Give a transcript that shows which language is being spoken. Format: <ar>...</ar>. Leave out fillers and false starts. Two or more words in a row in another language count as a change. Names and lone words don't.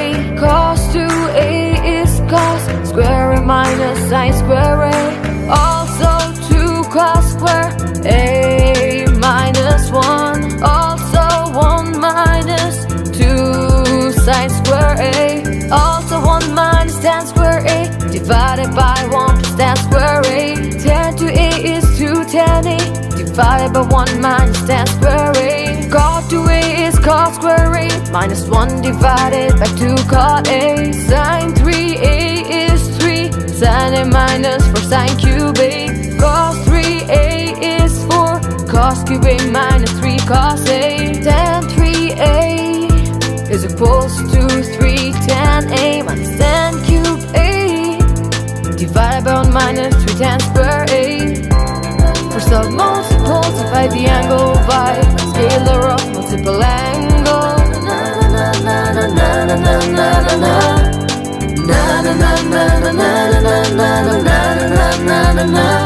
<en>Cos 2A is cos square A minus sin square A. Also 2 cos square A minus 1. Also 1 minus 2 sin square A. Also 1 minus tan square A divided by 1 plus tan square A. Tan to A is 2 tan A divided by 1 minus tan square A. Cot to A is cot square A minus 1 divided by 2 cot A. Sin 3A is 3 sin A minus 4 sin cube A. Cos 3A is 4 cos cube A minus 3 cos A. Tan 3A is equals to 3 tan A minus tan cube A divided by 1 minus 3 tan square A. First of multiples, divide the angle by scalar of multiple angle. Na na na na na na na na na na. Na na na na na na na na na na na na na na.</en>